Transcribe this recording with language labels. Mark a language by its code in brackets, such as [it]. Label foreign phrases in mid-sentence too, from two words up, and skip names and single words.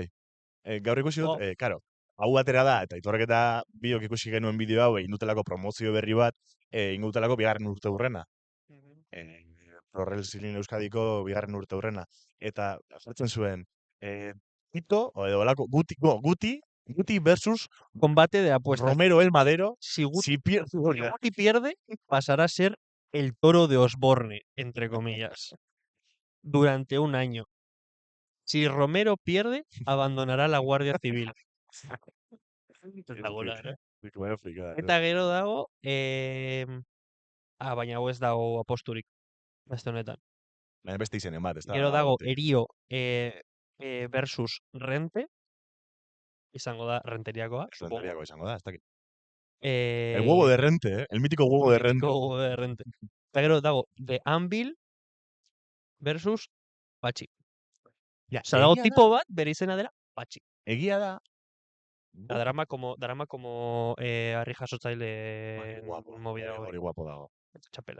[eu] Gaur ikusi dut, karo, hau atera da, eta Aitorrek eta biok ikusi genuen bideo hau, egin dutelako promozio berri bat, egin dutelako bigarren urte hurrena. Pro Wrestling Euskadiko bigarren urte hurrena. Eta, azaltzen zuen, Tito, edo olako, Guti versus [es] Combate de apuestas. Romero el Madero. Si Guti pierde, pasará a ser el toro de Osborne, entre comillas, durante un año. Si Romero pierde, abandonará la Guardia Civil. [eu] Eta gero dago, baina hau ez dago aposturik, beste honetan. Beste izenen bat, ez da. Gero dago Erio versus Rente, izango da Renteriakoa, supongo. Renteriakoa izango da, ez dakit. [es] El El huevo de Rente, el mítico huevo de Rente. El mítico huevo de Rente. [eu] Eta gero dago The Anvil versus Patxi. Osa, dago tipo bat, bere izena dela, Patxi. Egia da. Darama como harri jasotzaile movida hori guapo dago. Txapela.